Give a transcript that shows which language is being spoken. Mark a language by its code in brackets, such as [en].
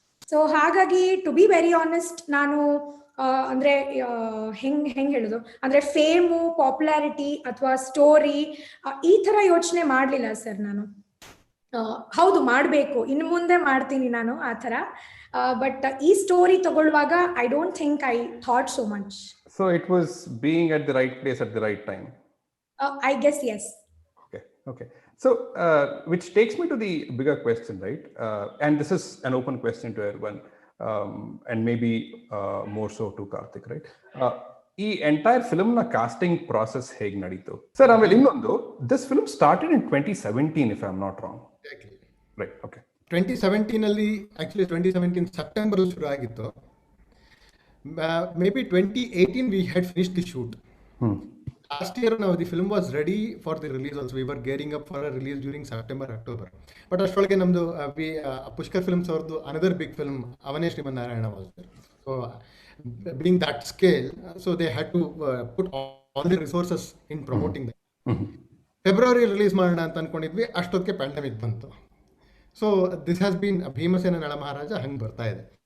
[kn] So ಹಾಗಾಗಿ [en] to be very honest, [kn] ನಾನು ಅಂದ್ರೆ ಹೆಂಗ್ ಹೇಳುದು ಅಂದ್ರೆ ಫೇಮು, ಪಾಪ್ಯುಲಾರಿಟಿ ಅಥವಾ ಸ್ಟೋರಿ ಈ ತರ ಯೋಚನೆ ಮಾಡ್ಲಿಲ್ಲ ಸರ್ ನಾನು. ಹೌದು, ಮಾಡ್ಬೇಕು, ಇನ್ನು ಮುಂದೆ ಮಾಡ್ತೀನಿ ನಾನು ಆ ತರ. ಬಟ್ ಈ ಸ್ಟೋರಿ ತಗೊಳ್ಳುವಾಗ [en] I don't think I thought so much. So it was being at the right place at the right time. I guess yes. Okay. So which takes me to the bigger question, right? And this is an open question to everyone. And maybe more so to Karthik, right? [kn] ಈ entire film ನ casting process ಹೇಗೆ ನಡೀತು sir? ಆಮೇಲೆ ಇನ್ನೊಂದು, [en] This film started in 2017 if I'm not wrong. Right, okay. [kn] 2017 ಅಲ್ಲಿ actually 2017 September ಶುರು ಆಗಿತ್ತು. [en] May be 2018 we had finished the shoot. Last year now the film was ready for the release also. We were gearing up for a release during September, October. But [kn] ಅಷ್ಟೊಳಗೆ ನಮ್ದು Pushkar films ಅವ್ರದ್ದು [en] another big film ಅವನೇ Srimannarayana was there. So being that scale, so they had to put all the resources in promoting them. [kn] February release ಮಾಡೋಣ ಅಂತ ಅನ್ಕೊಂಡಿದ್ವಿ, ಅಷ್ಟೊತ್ತಿಗೆ pandemic ಬಂತು. [en] so this has been [kn] Bhimasena Nalamaharaja ಹಂಗೆ ಬರ್ತಾ ಇದೆ.